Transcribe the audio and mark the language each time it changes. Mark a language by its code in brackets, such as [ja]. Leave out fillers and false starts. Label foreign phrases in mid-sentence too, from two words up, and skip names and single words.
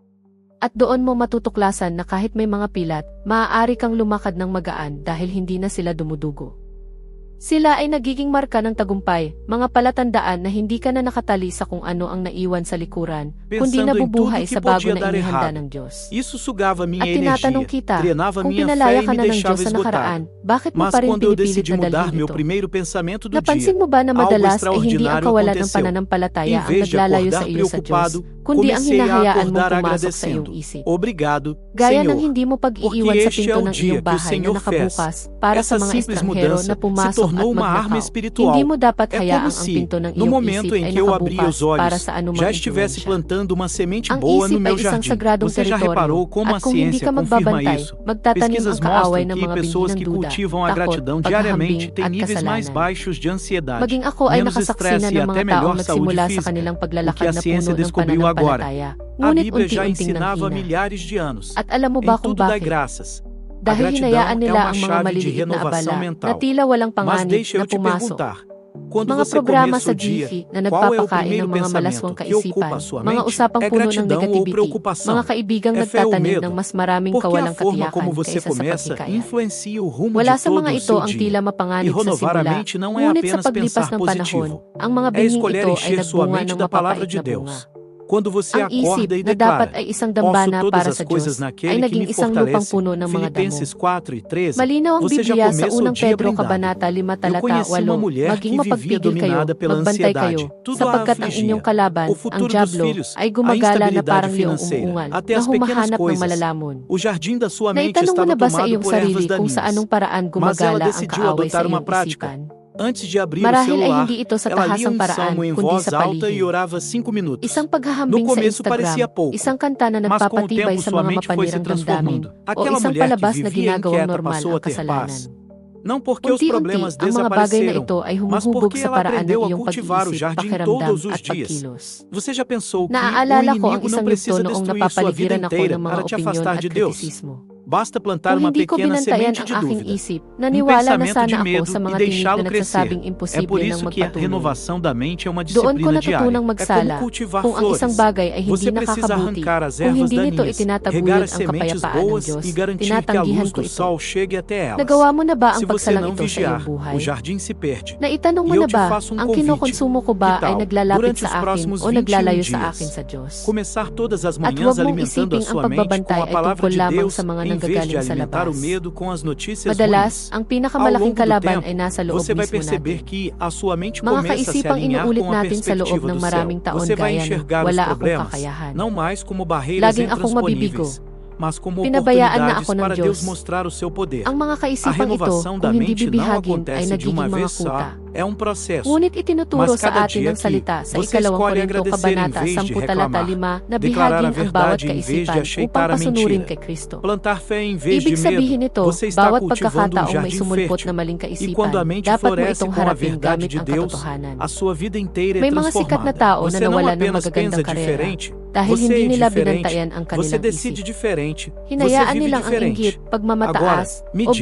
[tl] At doon mo matutuklasan na kahit may mga pilat, maaari kang lumakad ng magaan dahil hindi na sila dumudugo. Sila ay nagiging marka ng tagumpay, mga palatandaan na hindi ka na nakatali sa kung ano ang naiwan sa likuran, kundi nabubuhay sa bago na inihanda ng Diyos. [pt] Isso sugava minha [tl] At tinatanong [pt] energia, [tl] kita, [pt] drenava [tl] kung [pt] minha [tl] pinalaya [pt] fé e [tl] ka [pt] me [tl] na ng [pt] deixava [tl] Diyos sa [pt] esgotado. [tl] nakaraan, bakit mo [pt] Mas [tl] pa rin [pt] quando eu [tl] pinipilit [pt] decidi [tl] na [pt] mudar [tl] dalhin [pt] meu [tl] ito? [pt] primeiro pensamento do [tl] Napansin [pt] dia, [tl] mo ba na [pt] algo [tl] madalas ay hindi ang [pt] extraordinário [tl] kawalan ng [pt] aconteceu. [tl] pananampalataya [pt] Em [tl] ang [pt] vez de [tl] naglalayo sa [pt] acordar [tl] iyo sa Diyos, [pt] preocupado, [tl] kundi ang [pt] comecei a [tl] hinahayaan mong [pt] acordar [tl] pumasok sa iyong [pt] agradecendo. [tl] isip. [pt] Obrigado, [tl] Gaya ng [pt] Senhor, [tl] hindi mo [pt] porque [tl] pag-iiwan sa [pt] este é [tl] pinto [pt] o [tl] ng [pt] dia [tl] iyong [pt] que o [tl] bahay [pt] Senhor [tl] na nakabukas para sa [pt] Essa [tl] mga [pt] simples [tl] estranghero [pt] mudança [tl] na [pt] se [tl] pumasok at [pt] tornou uma arma [tl] magnakaw. [pt] espiritual. [tl] Hindi mo dapat [pt] É [tl] hayaang [pt] como [tl] ang [pt] se, [tl] pinto ng [pt] no [tl] iyong [pt] momento [tl] isip [pt] em [tl] ay [pt] que eu abri [tl] nakabukas [pt] os [tl] para [pt] olhos, [tl] sa anumang [pt] já estivesse [tl] impluensya. [pt] plantando uma semente [tl] Ang [pt] boa [tl] isip [pt] no meu [tl] ay isang [pt] jardim. [tl] sagradong [pt] Você já [tl] teritoryo, [pt] reparou como [tl] at [pt] a [tl] kung hindi [pt] ciência [tl] ka [pt] confirma [tl] magbabantay, [pt] isso? [tl] magtatanim [pt] Pesquisas [tl] ang kaaway [pt] mostram [tl] ng [pt] que [tl] mga binhi [pt] pessoas [tl] ng [pt] que [tl] duda, [pt] cultivam a [tl] takot, [pt] gratidão [tl] paghahambing [pt] diariamente têm [tl] at [pt] níveis mais [tl] kasalanan. [pt] baixos de ansiedade, [tl] Maging ako ay [pt] menos [tl] nakasaksi [pt] estresse [tl] na [pt] e [tl] ng [pt] até [tl] mga taong [pt] melhor saúde [tl] nagsimula sa [pt] física. [tl] kanilang [pt] O que [tl] paglalakad [pt] a [tl] na [pt] ciência [tl] puno ng [pt] descobriu agora. [tl] pananampalataya, [pt] A [tl] ngunit [pt] Bíblia já [tl] unti-unting [pt] ensinava há [tl] nanghina. [pt] milhares de anos. [tl] At alam mo [pt] Em [tl] ba kung [pt] tudo dai [tl] bakit? [pt] graças. A [tl] Dahil [pt] gratidão [tl] hinayaan [pt] é [tl] nila [pt] uma [tl] ang mga [pt] chave de [tl] maliliit na [pt] renovação [tl] abala na [pt] mental. [tl] tila walang [pt] Mas [tl] panganib [pt] deixa [tl] na [pt] eu te [tl] pumasok. [pt] perguntar, quando [tl] Mga [pt] você [tl] programa [pt] começa [tl] sa [pt] o dia, [tl] GIFI na [pt] qual é o [tl] nagpapakain [pt] primeiro [tl] ng mga malaswang [pt] pensamento que ocupa [tl] kaisipan, [pt] a sua [tl] mga [pt] mente? [tl] usapang [pt] É [tl] puno ng [pt] gratidão ou [tl] negativity, [pt] preocupação? [tl] mga kaibigang [pt] É fé ou [tl] nagtatanim [pt] medo? [tl] ng mas maraming [pt] Porque a [tl] kawalang [pt] forma [tl] katiyakan [pt] como você [tl] kaysa sa [pt] começa [tl] paghikayat. [pt] influencia o rumo [tl] Wala [pt] de [tl] sa mga [pt] todo o [tl] ito [pt] seu [tl] ang [pt] dia. [tl] tila [pt] E [tl] mapanganib sa [pt] renovar a [tl] simula, [pt] mente não é [tl] ngunit sa [pt] apenas [tl] paglipas [pt] pensar [tl] ng panahon, [pt] positivo. [tl] ang mga [pt] É [tl] binhing [pt] escolher [tl] ito ay [pt] encher sua [tl] nagbunga [pt] mente [tl] ng [pt] da palavra [tl] mapapait [pt] de [tl] na bunga. [pt] Deus. Quando você [tl] Ang isip [pt] acorda e [tl] na dapat [pt] declara, [tl] ay isang [pt] posso [tl] dambana [pt] todas [tl] para [pt] as [tl] sa [pt] coisas [tl] Diyos, ay [pt] naquele que [tl] naging [pt] me [tl] isang lupang [pt] fortalece, [tl] puno ng mga damo. [pt] Filipenses 4:13, [tl] Malinaw ang [pt] você já [tl] Biblia sa [pt] começa o [tl] unang [pt] dia [tl] Pedro [pt] blindado. [tl] Kabanata 5 [pt] Eu [tl] talata [pt] conheci uma [tl] 8, [pt] mulher [tl] maging [pt] que vivia [tl] mapagpigil kayo, [pt] dominada pela [tl] magbantay [pt] ansiedade. [tl] kayo, [pt] Tudo a [tl] sapagkat ang [pt] afligia. [tl] inyong kalaban, [pt] O [tl] ang [pt] futuro dos [tl] dyablo, [pt] filhos, [tl] ay [pt] a [tl] gumagala na [pt] instabilidade [tl] parang leong [pt] financeira, [tl] umuungal, [pt] até [tl] na [pt] as pequenas [tl] humahanap ng [pt] coisas. [tl] malalamon. [pt] O jardim da sua mente [tl] Naitanong mo [pt] estava [tl] na ba sa [pt] tomado [tl] iyong [pt] por [tl] sarili [pt] ervas [tl] kung sa [pt] daninhas. [tl] anong paraan [pt] Mas ela [tl] gumagala ang [pt] decidiu [tl] kaaway sa [pt] adotar uma [tl] iyong [pt] prática. [tl] isipan? [pt] Antes de abrir o [tl] Marahil ay [pt] celular, [tl] hindi ito sa [pt] ela lia [tl] tahasang paraan, [pt] salmo em [tl] kundi [pt] voz [tl] sa [pt] alta e [tl] palihim. [pt] orava 5 minutos. [tl] Isang [pt] No [tl] paghahambing sa [pt] começo parecia [tl] Instagram, [pt] pouco, [tl] isang kanta na [pt] mas com o [tl] nagpapatibay [pt] tempo [tl] sa [pt] sua [tl] mga [pt] mente foi se [tl] mapanirang damdamin, [pt] transformando. [tl] o [pt] Aquela [tl] isang [pt] mulher que [tl] palabas na [pt] vivia [tl] ginagawang [pt] inquieta [tl] normal [pt] passou [tl] ang [pt] a ter [tl] kasalanan. [pt] paz. Não porque os [tl] Unti-unti, [pt] problemas [tl] ang mga bagay na [pt] desapareceram, [tl] ito ay [pt] mas [tl] humuhubog [pt] porque [tl] sa [pt] ela [tl] paraan ng [pt] aprendeu a [tl] iyong [pt] cultivar o [tl] pag-iisip, [pt] jardim [tl] pakiramdam [pt] todos os [tl] at [pt] dias. [tl] pagkilos. [pt] Você já pensou que o [tl] Naaalala ko ang [pt] inimigo não [tl] isang yugto [pt] precisa [tl] noong [pt] destruir sua vida [tl] napapaligiran ako [pt] inteira [tl] ng mga [pt] para te [tl] opinyon [pt] afastar [tl] at [pt] de Deus? [tl] kritisismo. [pt] Basta plantar [tl] Kung [pt] uma [tl] hindi ko [pt] pequena [tl] binantayan [pt] semente [tl] ang [pt] de [tl] aking [pt] dúvida. [tl] isip, naniwala na [pt] pensamento [tl] sana [pt] de [tl] ako [pt] medo [tl] sa [pt] e [tl] mga tingin [pt] deixá-lo [tl] na nagsasabing [pt] crescer. É [tl] imposible [pt] por [tl] ng [pt] isso que a [tl] magpatuloy. [pt] renovação da mente é uma [tl] Doon ko [pt] disciplina diária. [tl] natutunang [pt] É [tl] magsala, [pt] como cultivar [tl] kung ang isang [pt] flores. [tl] bagay ay hindi [pt] Você precisa [tl] nakakabuti, [pt] arrancar as [tl] kung [pt] ervas [tl] hindi nito [pt] daninhas, regar [tl] itinataguyod [pt] as [tl] ang [pt] sementes [tl] kapayapaan ng [pt] boas [tl] Diyos, [pt] e garantir que a [tl] tinatanggihan [pt] luz [tl] ko [pt] do [tl] ito. [pt] sol chegue até elas. [tl] Nagawa mo na ba ang [pt] Se você [tl] pagsalang [pt] não [tl] ito sa iyong [pt] vigiar, [tl] buhay? [pt] o jardim se perde. [tl] Naitanong mo [pt] E eu [tl] na [pt] te [tl] ba, [pt] faço [tl] ang [pt] convite. [tl] kinukonsumo ko ba [pt] Que [tl] ay [pt] tal, [tl] naglalapit [pt] durante os [tl] sa akin [pt] próximos [tl] o [pt] 21 [tl] naglalayo sa [pt] dias, [tl] akin sa Diyos? [pt] começar todas as [tl] At [pt] manhãs [tl] huwag mong [pt] alimentando a [tl] isiping ang [pt] sua mente com [tl] pagbabantay [pt] a [tl] ay [pt] palavra [tl] tungkol [pt] de [tl] lamang [pt] Deus, [tl] sa mga [pt] em vez de [tl] nanggagaling sa [pt] alimentar o [tl] labas. [pt] medo com as notícias [tl] Madalas, [pt] ruins. [tl] ang [pt] Ao [tl] pinakamalaking [pt] longo do [tl] kalaban [pt] tempo, [tl] ay nasa loob [pt] você vai [tl] mismo [pt] perceber [tl] natin. [pt] que a sua mente [tl] Mga [pt] começa a se [tl] kaisipang [pt] alinhar [tl] inuulit [pt] com a [tl] natin sa loob [pt] perspectiva [tl] ng [pt] do céu. [tl] maraming taon [pt] Você vai [tl] gaya ng [pt] enxergar os [tl] wala akong [pt] problemas [tl] kakayahan. [pt] não mais como barreiras [tl] Laging akong mabibigo. [pt] intransponíveis, mas como [tl] Pinabayaan na [pt] oportunidades [tl] ako ng [pt] para Deus [tl] Diyos. [pt] mostrar o seu poder. [tl] Ang mga [pt] A [tl] kaisipang ito, [pt] renovação da [tl] kung hindi [pt] mente não [tl] bibihagin, ay [pt] acontece de [tl] nagiging [pt] uma [tl] mga [pt] vez só, [tl] kuta. [pt] é um processo. [tl] Ngunit itinuturo [pt] Mas [tl] sa [pt] cada [tl] atin [pt] dia [tl] ng salita sa [pt] você [tl] ikalawang [pt] escolhe [tl] Korinto [pt] agradecer em [tl] Kabanata [pt] vez de [tl] 10 talata [pt] reclamar, [tl] 5 na [pt] declarar a [tl] bihagin ang bawat [pt] verdade em vez de [tl] kaisipan [pt] aceitar [tl] upang [pt] a [tl] pasunurin [pt] mentira. [tl] kay Kristo. [pt] Plantar fé em vez de [tl] Ibig sabihin [pt] medo, [tl] nito, [pt] você está [tl] bawat [pt] cultivando um [tl] pagkakataong may [pt] jardim [tl] sumulpot [pt] fértil. [tl] na maling [pt] E [tl] kaisipan, [pt] quando a mente [tl] dapat mo [pt] floresce [tl] itong [pt] com a [tl] harapin [pt] verdade [tl] gamit [pt] de [tl] ang [pt] Deus, [tl] katotohanan. [pt] a sua vida inteira é [tl] May mga sikat na [pt] transformada. [tl] tao na [pt] Você não [tl] nawalan ng [pt] apenas [tl] magagandang [pt] pensa [tl] karera [pt] diferente, [tl] dahil [pt] você [tl] hindi [pt] é [tl] nila [pt] diferente, [tl] binantayan ang [pt] você [tl] kanilang [pt] decide [tl] isip. [pt] diferente, você [tl] Hinayaan [pt] vive [tl] nilang ang [pt] diferente. [tl] inggit, pagmamataas, [pt] Agora, me [tl] o